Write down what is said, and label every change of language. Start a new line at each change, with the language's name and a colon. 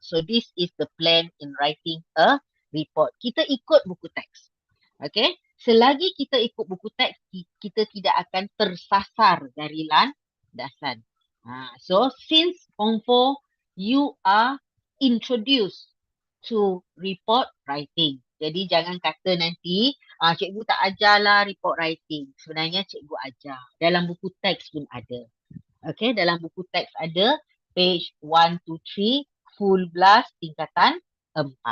English: So this is the plan in writing a report.
Malay: Kita ikut buku teks. Okay, selagi kita ikut buku teks, kita tidak akan tersasar dari landasan.
English: So since Form 4, you are introduced to report writing.
Malay: Jadi jangan kata nanti, cikgu tak ajarlah report writing. Sebenarnya cikgu ajar. Dalam buku teks pun ada. Okay, dalam buku teks ada page 1 to 3, full blast tingkatan 4.